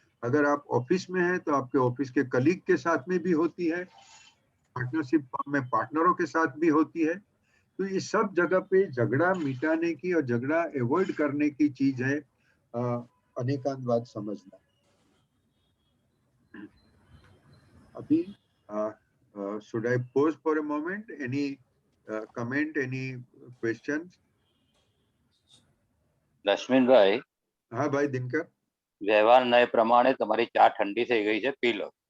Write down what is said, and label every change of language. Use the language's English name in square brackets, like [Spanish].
[Hindi] अगर आप ऑफिस में हैं तो आपके ऑफिस के कलीग के साथ में भी होती है, पार्टनरशिप में पार्टनरों के साथ भी होती है। तो ये सब जगह पे झगड़ा मिटाने की और झगड़ा अवॉइड करने की चीज है अनेकांतवाद समझना। अभी [English] should I pause for a moment? Any comment, any questions? [Gujarati] Rashminbhai, [Hindi] हाँ भाई दिनकर। [Gujarati] વ્યવહાર નય પ્રમાણે તમારી ચા ઠંડી થઈ ગઈ છે, પી લો.